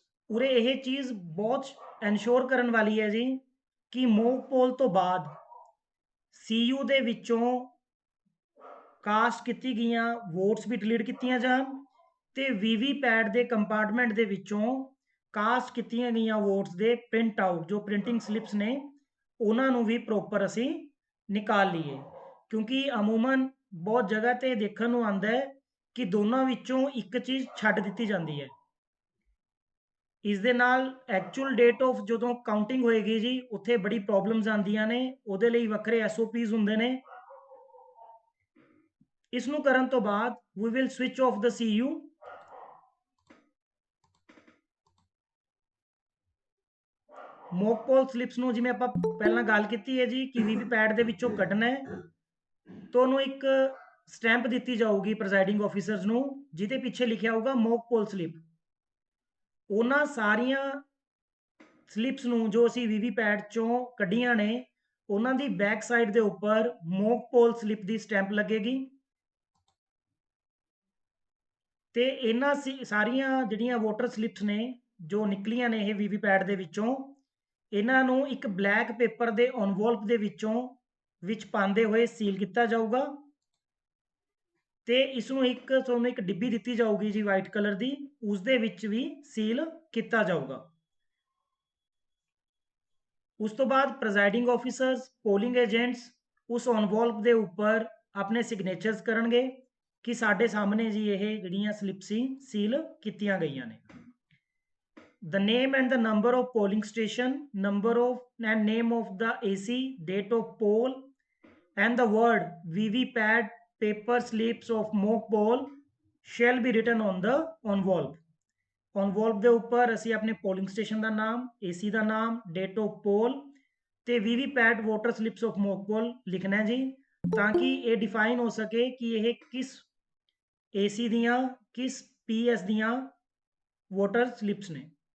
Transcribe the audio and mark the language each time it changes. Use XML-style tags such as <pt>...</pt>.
<pa>ਉਰੇ ਇਹ ਚੀਜ਼ ਬਹੁਤ ਐਨਸ਼ੋਰ ਕਰਨ ਵਾਲੀ ਹੈ ਜੀ ਕਿ ਮੌਕ ਪੋਲ ਤੋਂ ਬਾਅਦ CU ਦੇ ਵਿੱਚੋਂ ਕਾਸਟ ਕੀਤੀ ਗਈਆਂ ਵੋਟਸ ਵੀ ਡਿਲੀਟ ਕੀਤੀਆਂ ਜਾਣ ਤੇ VVPAD ਦੇ ਕੰਪਾਰਟਮੈਂਟ ਦੇ ਵਿੱਚੋਂ ਕਾਸਟ ਕੀਤੀਆਂ ਗਈਆਂ ਵੋਟਸ ਦੇ ਪ੍ਰਿੰਟ ਆਊਟ, ਜੋ ਪ੍ਰਿੰਟਿੰਗ ਸਲਿੱਪਸ ਨੇ, ਉਹਨਾਂ ਨੂੰ ਵੀ ਪ੍ਰੋਪਰ ਅਸੀਂ ਨਿਕਾਲ ਲਈਏ, ਕਿਉਂਕਿ ਅਮੂਮਨ ਬਹੁਤ ਜਗ੍ਹਾ ਤੇ ਦੇਖਣ ਨੂੰ ਆਉਂਦਾ ਹੈ ਕਿ ਦੋਨਾਂ ਵਿੱਚੋਂ ਇੱਕ ਚੀਜ਼ ਛੱਡ ਦਿੱਤੀ ਜਾਂਦੀ ਹੈ। ਇਸ ਦੇ ਨਾਲ ਐਕਚੁਅਲ ਡੇਟ ਆਫ ਜਦੋਂ ਕਾਊਂਟਿੰਗ ਹੋਏਗੀ ਜੀ, ਉੱਥੇ ਬੜੀ ਪ੍ਰੋਬਲਮਸ ਆਉਂਦੀਆਂ ਨੇ, ਉਹਦੇ ਲਈ ਵੱਖਰੇ SOPs ਹੁੰਦੇ ਨੇ। ਇਸ ਨੂੰ ਕਰਨ ਤੋਂ ਬਾਅਦ</pa> <en>we will switch off the CU</en> <pa>mock ਪੋਲ ਸਲਿੱਪਸ ਨੂੰ ਜਿਵੇਂ ਆਪਾਂ ਪਹਿਲਾਂ ਗੱਲ ਕੀਤੀ ਹੈ ਜੀ ਕਿ ਵੀਵੀਪੈਟ ਦੇ ਵਿੱਚੋਂ ਕੱਢਣਾ ਹੈ, ਤਾਂ ਉਹਨੂੰ ਇੱਕ ਸਟੈਂਪ ਦਿੱਤੀ ਜਾਊਗੀ ਪ੍ਰੈਜ਼ਾਈਡਿੰਗ ਆਫੀਸਰਸ ਨੂੰ, ਜਿਹਦੇ ਪਿੱਛੇ ਲਿਖਿਆ ਹੋਊਗਾ ਮੌਕ ਪੋਲ ਸਲਿੱਪ। ਉਹਨਾਂ ਸਾਰੀਆਂ ਸਲਿੱਪਸ ਨੂੰ ਜੋ ਅਸੀਂ ਵੀਵੀਪੈਟ ਚੋਂ ਕੱਢੀਆਂ ਨੇ, ਉਹਨਾਂ ਦੀ ਬੈਕ ਸਾਈਡ ਦੇ ਉੱਪਰ ਮੌਕ ਪੋਲ ਸਲਿੱਪ ਦੀ ਸਟੈਂਪ ਲੱਗੇਗੀ। ਤੇ ਇਹਨਾਂ ਸਾਰੀਆਂ ਜਿਹੜੀਆਂ ਵੋਟਰ ਸਲਿੱਪਸ ਨੇ ਜੋ ਨਿਕਲੀਆਂ ਨੇ ਇਹ ਵੀਵੀਪੈਟ ਦੇ ਵਿੱਚੋਂ, ਇਹਨਾਂ ਨੂੰ ਇੱਕ ਬਲੈਕ ਪੇਪਰ ਦੇ ਐਨਵੋਲਪ ਦੇ ਵਿੱਚ ਪਾਉਂਦੇ ਹੋਏ ਸੀਲ ਕੀਤਾ ਜਾਊਗਾ। ਤੇ ਇਸ ਨੂੰ ਤੁਹਾਨੂੰ ਇੱਕ ਡਿੱਬੀ ਦਿੱਤੀ ਜਾਊਗੀ ਜੀ ਵਾਈਟ ਕਲਰ ਦੀ, ਉਸ ਦੇ ਵਿੱਚ ਵੀ ਸੀਲ ਕੀਤਾ ਜਾਊਗਾ। ਉਸ ਤੋਂ ਬਾਅਦ ਪ੍ਰੈਜ਼ਾਈਡਿੰਗ ਆਫੀਸਰਸ, ਪੋਲਿੰਗ ਏਜੰਟਸ ਉਸ ਐਨਵੋਲਪ ਦੇ ਉੱਪਰ ਆਪਣੇ ਸਿਗਨੇਚਰਸ ਕਰਨਗੇ ਕਿ ਸਾਡੇ ਸਾਹਮਣੇ ਜੀ ਇਹ ਜਿਹੜੀਆਂ ਸਲਿੱਪ ਸੀ ਸੀਲ ਕੀਤੀਆਂ ਗਈਆਂ ਨੇ।</pa> <en>The name and the number of polling station, number of and name of the AC, date of poll, and the word VVPAT paper slips of mock poll shall be written on the envelope.</en> <pa>envelope ਦੇ ਉੱਪਰ ਅਸੀਂ ਆਪਣੇ polling station ਦਾ ਨਾਮ, AC ਦਾ ਨਾਮ, date of ਪੋਲ ਤੇ VVPAT voter ਸਲਿੱਪਸ of mock poll ਲਿਖਣਾ ਜੀ, ਤਾਂ ਕਿ ਇਹ ਡਿਫਾਈਨ ਹੋ ਸਕੇ ਕਿ ਇਹ ਕਿਸ AC ਦੀਆਂ ਕਿਸ PS ਦੀਆਂ ਵੋਟਰ ਸਲਿੱਪਸ ਨੇ।</pa>